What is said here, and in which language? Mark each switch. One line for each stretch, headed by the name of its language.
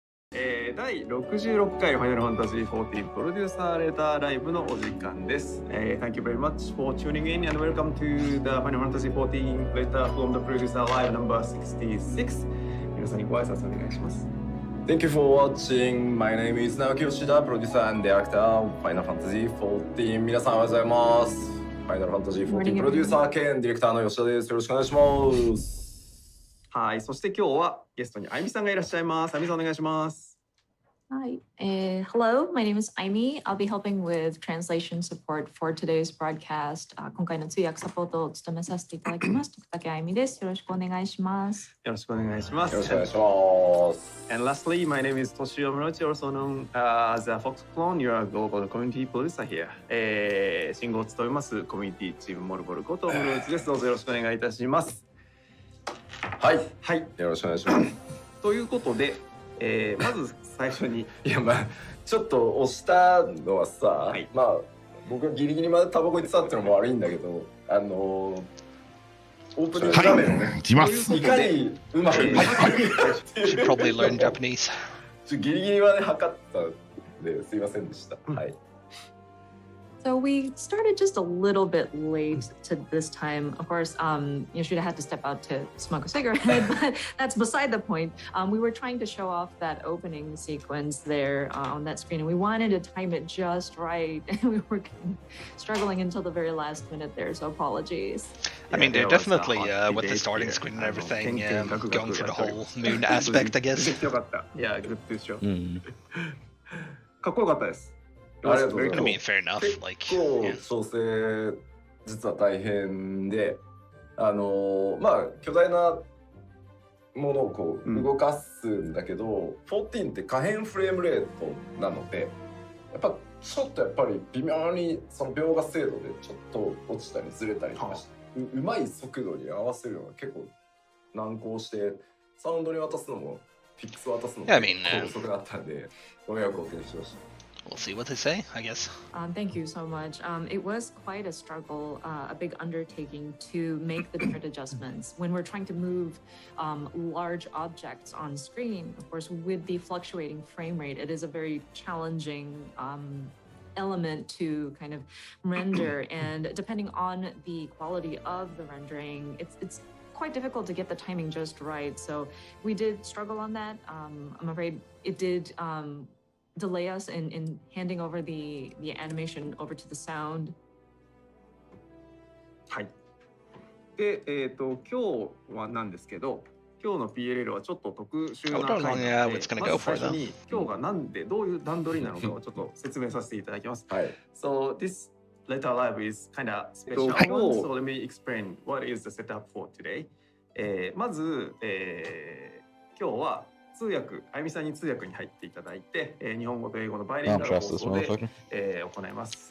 Japanese: 第66回ファイナルファンタジー14プロデューサーレターライブのお時間です。
English: Thank you very much for tuning in and welcome to the Final Fantasy XIV letter from the producer live number 66.
Japanese: 皆さんにご挨拶お願いします。
English: Thank you for watching. My name is Naoki Yoshida, producer and director of Final Fantasy XIV.
Japanese: 皆さんおはようございます。Final Fantasy XIV プロデューサー兼ディレクターの吉田です。よろしくお願いします。はい、そして今日はゲストにあゆみさんがいらっしゃいます。あゆみさんお願いします。
English: Hi. Hello, my name is Aimi. I'll be helping with translation support for today's broadcast.
Japanese: 今回の通訳サポートを務めさせていただきます。徳竹愛美です。よろしくお願いします。よろしくお願いします。よろしくお願いします。
English: And lastly, my name is Toshio Morochi, also known as a Fox Clone. You're a global community producer here.
Japanese: 信号を務めますコミュニティチームモルボルことモルウチです。どうぞよろしくお願いいたします。はい、はい。よろしくお願いします。ということで、まず最初にいやまあちょっと押したのはさ、はい、まあ僕がギリギリまでタバコ行ってたっていうのも悪いんだけど、オープニング画面をね、いかにうまく入ってるかっていう。
English: Should probably learn Japanese.
Japanese: ギリギリまで測ったんですいませんでした。はい。
English: So we started just a little bit late to this time. Of course, Yoshida had to step out to smoke a cigarette, but that's beside the point. We were trying to show off that opening sequence there on that screen, and we wanted to time it just right. And we were struggling until the very last minute there, so apologies. I mean, they're definitely, with the starting screen and everything, going for the whole moon aspect, I guess.
Japanese: よかった。いや、グッドでしょ。かっこよかったです。ありがとうございます。
English: I mean, fair enough. Like,
Japanese: 結構調整実は大変で、まあ巨大なものをこう動かすんだけど、14って可変フレームレートなので、やっぱちょっとやっぱり微妙にその描画精度でちょっと落ちたりずれたりとかして、うまい速度に合わせるのが結構難航して、サウンドに渡すのもフィックス渡すのも遅くなったんで、ご迷惑をおかけしました。
English: We'll see what they say, I guess. Thank you so much. It was quite a struggle, a big undertaking to make the different adjustments. When we're trying to move large objects on screen, of course, with the fluctuating frame rate, it is a very challenging element to kind of render. And depending on the quality of the rendering, it's quite difficult to get the timing just right. So we did struggle on that. I'm afraid it did delay us in handing over the animation over to the sound.
Japanese: はい。で、今日はなんですけど、今日の PLL はちょっと特殊な回なので、まず最初に今日がなんでどういう段取りなのかをちょっと説明させていただきます。はい。
English: So this letter live is kind of special one. So let me explain what is the setup for today.
Japanese: まず、今日は通訳、あゆみさんに通訳に入っていただいて、日本語と英語のバイリンガル放送で、行います。